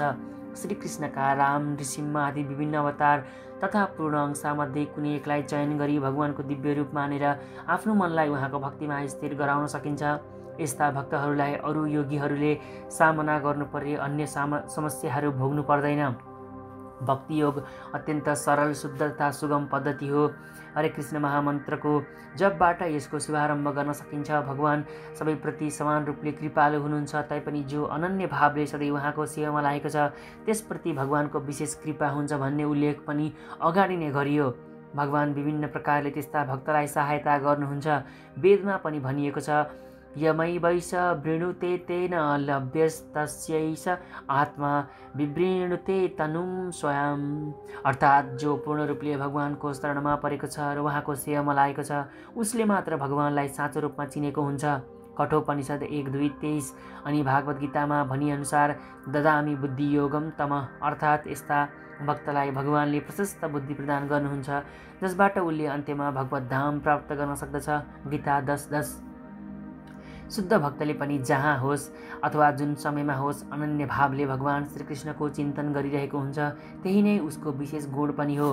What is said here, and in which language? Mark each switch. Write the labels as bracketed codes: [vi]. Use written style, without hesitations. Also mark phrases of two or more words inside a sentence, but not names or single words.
[ne] श्रीकृष्णका राम, नृसिंह आदि विभिन्न अवतार तथा पूर्ण अंशमध्ये कुनै एकलाई चयन गरी भगवानको दिव्य रूप मानेर आफ्नो मनलाई उहाँको भक्तिमा स्थिर गराउन सकिन्छ। यस्ता भक्तहरूलाई अरू योगीहरूले सामना गर्नुपर्ने अन्य समस्याहरू भोग्नु पर्दैन। भक्ति योग अत्यन्त सरल, शुद्ध तथा सुगम पद्धति हो। हरे कृष्ण महामन्त्रको जपबाट यसको शुभारम्भ गर्न सकिन्छ। भगवान सबैप्रति समान रूपले कृपालु हुनुहुन्छ, तैपनि जो अनन्य भावले सधैँ उहाँको सेवामा लागेको छ त्यसप्रति भगवानको विशेष कृपा हुन्छ भन्ने उल्लेख पनि अगाडि नै गरियो। भगवान विभिन्न प्रकारले त्यस्ता भक्तलाई सहायता गर्नुहुन्छ। वेदमा पनि भनिएको छ, [sa] यमैवैष वृणुते तेन लभ्यस्तस्यैष आत्मा विवृणुते तनुं स्वयं। [ne] अर्थात् जो पूर्ण रूपले भगवानको शरणमा परेको छ र उहाँको सेवामा लागेको छ उसले मात्र भगवानलाई साँचो रूपमा चिनेको हुन्छ। कठोपनिषद 1:2-23 अनि भागवत गीतामा भनिअनुसार [sa] ददामि बुद्धि योगम तम, [ne] अर्थात् यस्ता भक्तलाई भगवानले प्रशस्त बुद्धि प्रदान गर्नुहुन्छ जसबाट उसले अन्त्यमा भगवत धाम प्राप्त गर्न सक्दछ। गीता 10:10। शुद्ध भक्तले पनि जहाँ होस् अथवा जुन समयमा होस् अनन्य भावले भगवान श्रीकृष्णको चिन्तन गरिरहेको हुन्छ, त्यही नै उसको विशेष गुण पनि हो।